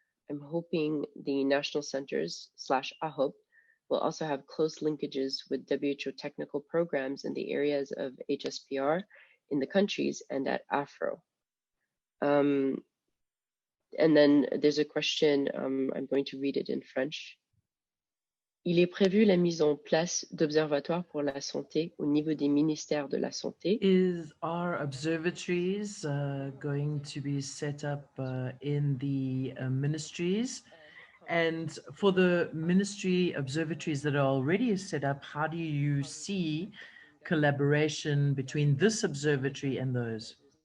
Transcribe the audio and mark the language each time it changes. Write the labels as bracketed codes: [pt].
[en] I'm hoping the national centers / AHO will also have close linkages with WHO technical programs in the areas of HSPR in the countries and at AFRO. And then there's a question, I'm going to read it in French. [fr] Il est prévu la mise en place d'observatoires pour la santé au niveau des ministères de la santé. [en] Are observatories going to be set up in the ministries? And for the ministry observatories that are already set up, how do you see collaboration between this observatory and those?